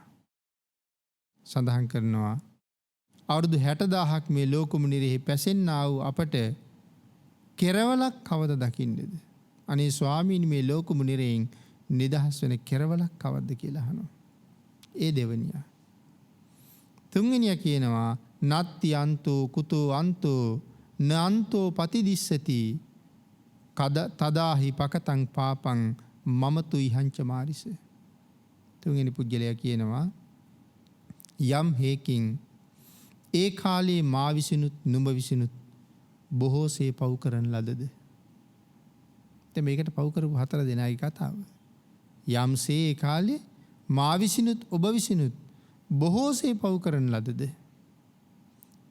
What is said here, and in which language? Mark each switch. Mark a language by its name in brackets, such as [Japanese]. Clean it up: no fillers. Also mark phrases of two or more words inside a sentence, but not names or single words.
[Sinhala] සඳහන් කරනවා අවුරුදු 60000ක් මේ ලෝකෙම නිරේ පැසෙන්නා වූ අපට කෙරවලක් කවද දකින්නේද? අනේ ස්වාමීනි මේ ලෝකෙම නිරේන් නිදහස් වෙන කෙරවලක් කවද්ද කියලා අහනවා. ඒ දෙවනියා. තුන්වෙනියා කියනවා [Pali] නත්ති අන්තෝ කුතෝ අන්තෝ නන්තෝ පතිදිස්සති තදාහි පකතං පාපං මමතු ඉහංච මාරිස. [Sinhala] තුන්වෙනි පුජ්‍යලයා කියනවා යම් හේකින් ඒ කාලේ මා විසිනුත් නුඹ විසිනුත් බොහෝසේ පව් කරන ලදද? දැන් මේකට පව් කරපු 4 දෙනාගේ කතාව. යම්සේ ඒ කාලේ මා විසිනුත් ඔබ විසිනුත් බොහෝසේ පව් කරන ලදද?